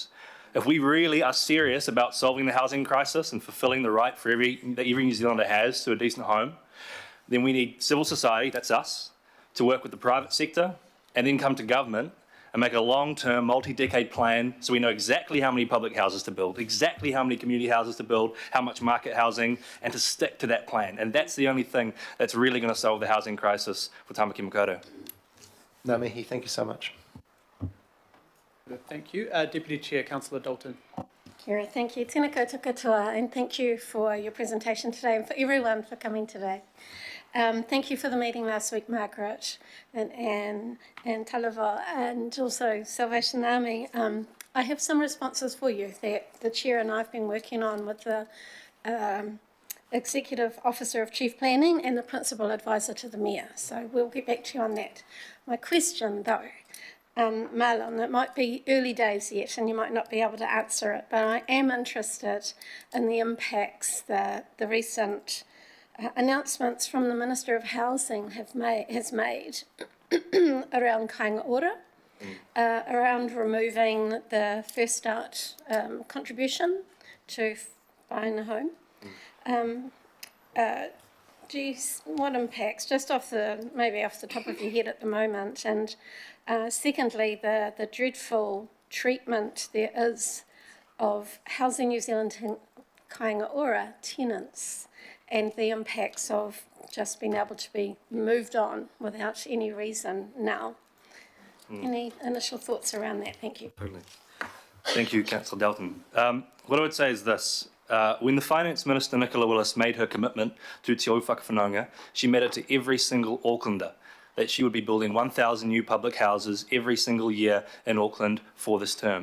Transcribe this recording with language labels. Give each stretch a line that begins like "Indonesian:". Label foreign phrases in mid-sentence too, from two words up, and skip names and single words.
English: If we really are serious about solving the housing crisis and fulfilling the right for that every New Zealander has to a decent home, then we need civil society, that's us, to work with the private sector, and then come to government and make a long-term, multi-decade plan so we know exactly how many public houses to build, exactly how many community houses to build, how much market housing, and to stick to that plan. And that's the only thing that's really going to solve the housing crisis for Tāmaki Makaurau.
Māori: Ngā mihi,
English: thank you so much. Thank you. Deputy Chair, Councillor Dalton.
Māori: Kia ora,
English: thank you.
Māori: Tēnā koutou katoa,
English: and thank you for your presentation today and for everyone for coming today. Thank you for the meeting last week, Margaret and Anne and Talava, and also Salvation Army. I have some responses for you that the Chair and I have been working on with the Executive Officer of Chief Planning and the Principal Advisor to the Mayor. So we'll get back to you on that. My question, though, Marlon, it might be early days yet and you might not be able to answer it, but I am interested in the impacts that the recent announcements from the Minister of Housing has made around kainga ora, around removing the First Start contribution to buying a home. What impacts, just maybe off the top of your head at the moment, and secondly, the dreadful treatment there is of Housing New Zealand kainga ora tenants, and the impacts of just being able to be moved on without any reason now. Any initial thoughts around that? Thank you. Totally. Thank you, Councillor Dalton. What I would say is this. When the Finance Minister, Nicola Willis, made her commitment to Te Ohu Whakawhanaunga, she made it to every single Aucklander that she would be building 1,000 new public houses every single year in Auckland for this term.